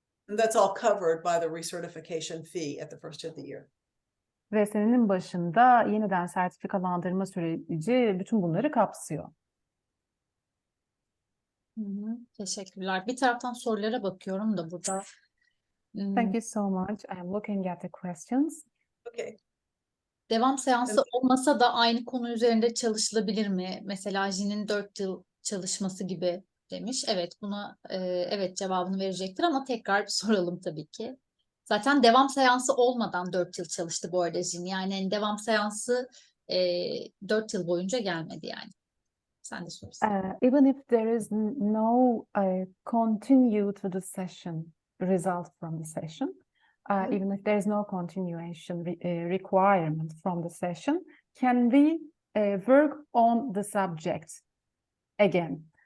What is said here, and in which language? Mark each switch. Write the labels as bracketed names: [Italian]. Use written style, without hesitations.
[English] And that's all covered by the recertification fee at the first of the year. [Turkish] Ve senenin başında yeniden sertifikalandırma süreci bütün bunları kapsıyor. Teşekkürler. Bir taraftan sorulara bakıyorum da burada. [English] Thank you so much. I'm looking at the questions. Okay. [Turkish] Devam seansı olmasa da aynı konu üzerinde çalışılabilir mi? Mesela Jean'in 4 yıl çalışması gibi demiş. Evet, buna evet cevabını verecektir ama tekrar soralım tabii ki. Zaten devam seansı olmadan 4 yıl çalıştı bu arada Jean. Yani devam seansı 4 yıl boyunca gelmedi yani. Sen de sorarsan. [English] Even if there is no continue to the session result from the session, even if there is no continuation requirement from the session, can we work on the subject again?